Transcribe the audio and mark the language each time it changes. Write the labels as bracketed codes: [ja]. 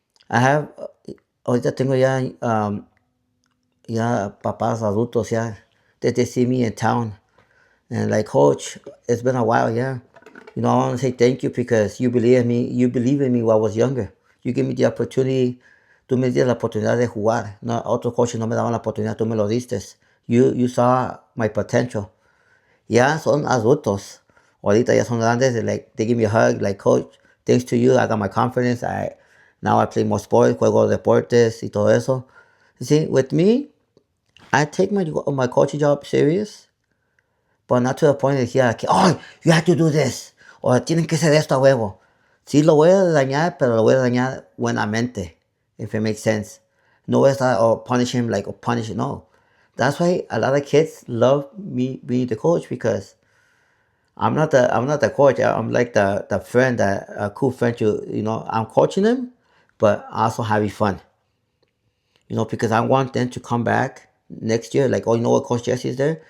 [en] I have [es] ahorita tengo ya ya papás adultos ya [en] that they see me in town and like, coach, it's been a while, yeah. You know, I want to say thank you because you believe in me. You believe in me while I was younger. You give me the opportunity. [es] Tú me diste la oportunidad de jugar. No, otros coaches no me daban la oportunidad. Tú me lo diste. [en] You saw my potential. [es] Ya son adultos. Ahorita ya son grandes. [en] Like, they give me a hug. Like, coach, thanks to you, I got my confidence. Now I play more sports, [es] juego deportes y todo eso. [en] You see, with me, I take my coaching job serious, but not to the point that here, oh, you have to do this, [es] o tienen que hacer esto a huevo. Sí, lo voy a dañar, pero lo voy a dañar buenamente, [en] if it makes sense. [es] No voy a estar, [en] punish him, like, or punish, [es] no. [en] That's why a lot of kids love me being the coach, because I'm not the coach. I'm like the friend, that a cool friend. I'm coaching them, but also having fun. Because I want them to come back next year. Like, oh, you know what, Coach Jesse is there.